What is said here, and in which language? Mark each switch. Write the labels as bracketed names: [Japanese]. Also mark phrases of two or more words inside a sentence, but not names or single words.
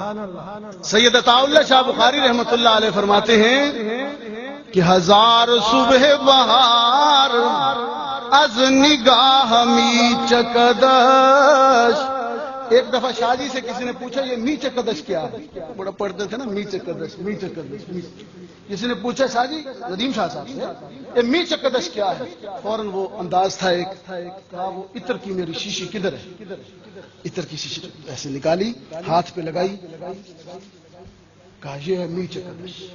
[Urdu] سید عطا اللہ شاہ بخاری رحمت اللہ علیہ فرماتے ہیں کہ [Persian] ہزار صبح بہار از نگاہ می چکدش۔ [Urdu] ایک دفعہ شاہ جی سے کسی نے پوچھا یہ [Persian] می چکدش [Urdu] کیا ہے، بڑا پڑھتے تھے نا [Persian] می چکدش، می چکدش۔ [Urdu] کسی نے پوچھا شاہ جی ندیم شاہ صاحب سے یہ [Persian] می چکدش [Urdu] کیا ہے، فوراً وہ انداز تھا ایک، کہا وہ عطر کی میری شیشی کدھر ہے، عطر کی شیشی ایسے نکالی، ہاتھ پہ لگائی، کہا یہ ہے [Persian] می چکدش۔